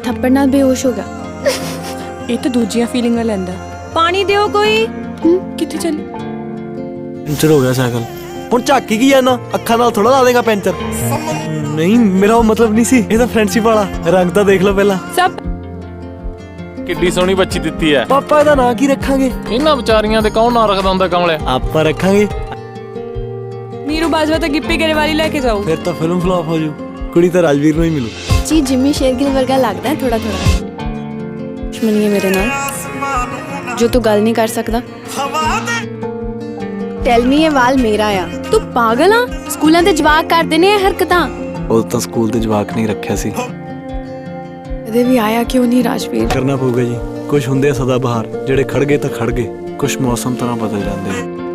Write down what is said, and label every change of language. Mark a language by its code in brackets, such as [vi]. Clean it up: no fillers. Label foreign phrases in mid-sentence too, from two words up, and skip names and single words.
[pa] ਥੱਪੜ ਨਾਲ ਬੇਹੋਸ਼ ਹੋ ਗਿਆ। ਇਹ ਤਾਂ ਦੂਜੀਆਂ ਫੀਲਿੰਗਾਂ ਲੈਂਦਾ। ਪਾਣੀ ਦਿਓ ਕੋਈ। ਕਿੱਥੇ ਚੱਲ? ਪੈਂਚਰ ਹੋ ਗਿਆ ਸਾਈਕਲ। ਹੁਣ ਝਾਕੀ ਕੀ ਜਾਣਾ, ਅੱਖਾਂ ਨਾਲ ਥੋੜਾ ਲਾ ਦੇਗਾ ਪੈਂਚਰ। ਨਹੀਂ ਮੇਰਾ ਉਹ ਮਤਲਬ ਨਹੀਂ ਸੀ, ਇਹ ਤਾਂ ਫਰੈਂਡਸ਼ਿਪ ਵਾਲਾ। ਰੰਗ ਤਾਂ ਦੇਖ ਲਓ ਪਹਿਲਾਂ। ਸਭ ਕਿੱਡੀ ਸੋਹਣੀ ਬੱਚੀ ਦਿੱਤੀ ਐ। ਪਾਪਾ ਇਹਦਾ ਨਾਂ ਕੀ ਰੱਖਾਂਗੇ? ਇਹਨਾਂ ਵਿਚਾਰੀਆਂ ਦੇ ਕੌਣ ਨਾਂ ਰੱਖਦਾ ਹੁੰਦਾ ਕਮਲੇ। ਆਪਾਂ ਰੱਖਾਂਗੇ। ਨੀਰੂ ਬਾਜਵਾ ਤਾਂ ਗਿੱਪੀ ਗਰੇਵਾਲੀ ਲੈ ਕੇ ਜਾਓ। ਫਿਰ ਤਾਂ ਫਿਲਮ ਫਲॉप ਹੋ ਜੂ। ਕੁੜੀ ਤਾਂ ਰਾਜਵੀਰ ਨੂੰ ਹੀ ਮਿਲੂ। ਜੀ ਜਿੰਮੀ ਸ਼ੇਰਗਿੱਲ ਵਰਗਾ ਲਗਤਾ ਹੈ ਥੋੜ੍ਹਾ ਥੋੜ੍ਹਾ। ਦੁਸ਼ਮਣੀ ਹੈ ਮੇਰੇ ਨਾਲ ਜੋ ਤੂੰ ਗੱਲ ਨਹੀਂ ਕਰ ਸਕਤਾ। [en] tell me [pa] ਯੇ ਵਾਲ ਮੇਰਾ ਆ। ਤੂੰ ਪਾਗਲ ਆ? ਸਕੂਲਾਂ ਤੇ ਜਵਾਕ ਕਰਦੇ ਨੇ ਹਰਕਤਾਂ। ਉਹ ਤਾਂ ਸਕੂਲ ਤੇ ਜਵਾਕ ਨਹੀਂ ਰੱਖਿਆ ਸੀ। ਕਦੇ ਵੀ ਆਇਆ ਕਿਉਂ ਨਹੀਂ ਰਾਜਵੀਰ? ਕਰਨਾ ਪਊਗਾ ਜੀ। ਕੁਝ ਹੁੰਦੇ ਆ ਸਦਾ ਬਹਾਰ, ਜਿਹੜੇ ਖੜ ਗਏ ਤਾਂ ਖੜ ਗਏ। ਕੁਝ ਮੌਸਮ ਤਰ੍ਹਾਂ ਬਦਲ ਜਾਂਦੇ ਆ।